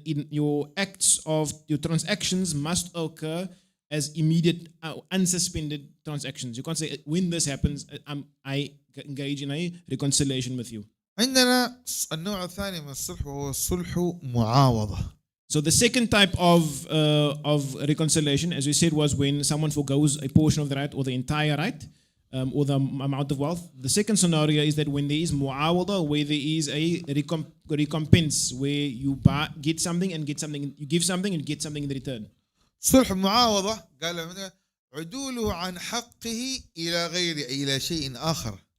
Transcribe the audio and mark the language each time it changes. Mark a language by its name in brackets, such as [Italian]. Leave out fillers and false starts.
[English] Your acts of your transactions must occur as immediate, unsuspended transactions. You can't say when this happens, I engage in a reconciliation with you. [Arabic] عندنا النوع الثاني من الصلح وهو الصلح معاوضة. [English] So the second type of reconciliation, as we said, was when someone forgoes a portion of the right or the entire right or the amount of wealth. The second scenario is that when there is muawada, where there is a recompense, where you get something and get something, you give something and get something in return. [Arabic] صلح معاوضة قال عدوله عن حقه إلى شيء آخر.